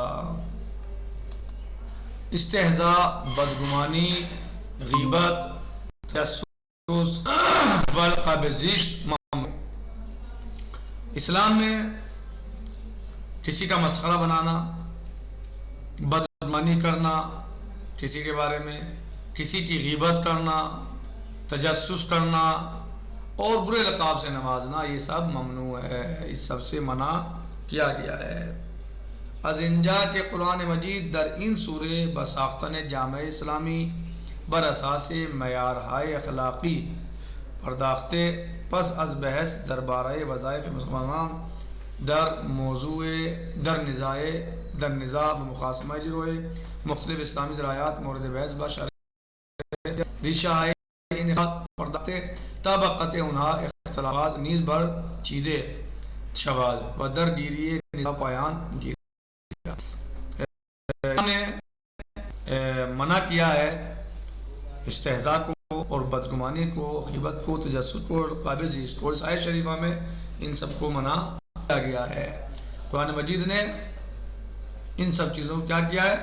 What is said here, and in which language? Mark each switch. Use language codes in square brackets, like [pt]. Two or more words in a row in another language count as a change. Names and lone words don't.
[ur] استہزاء، بدگمانی، غیبت، تجسس، بالقبض اسلام میں کسی کا مسخرہ بنانا، بدگمانی کرنا کسی کے بارے میں، کسی کی غیبت کرنا، تجسس کرنا اور برے لقاب سے نوازنا، یہ سب ممنوع ہے. اس سب سے منع کیا گیا ہے. [fa] از اینجا کہ قرآن مجید در این سورہ بساختن جامع اسلامی بر اساس معیارهای اخلاقی پرداخته، پس از بحث درباره وظایف مسلمانان در نزاع و مخاصمه گروه مختلف اسلامی ذرایات مورد بحث با شرح ریشه های این اختلافات پرداخته تا به قطع آنها اختلافات نیز بر چیده شود و در گیری نزاع پایان گیرد. [ur] نے منع کیا ہے استہزاء کو اور بدگمانی کو، غیبت کو، تجسس کو اور قابض کو. اس آیت شریفہ میں ان سب کو منع کیا گیا ہے. قرآن مجید نے ان سب چیزوں کو کیا کیا ہے؟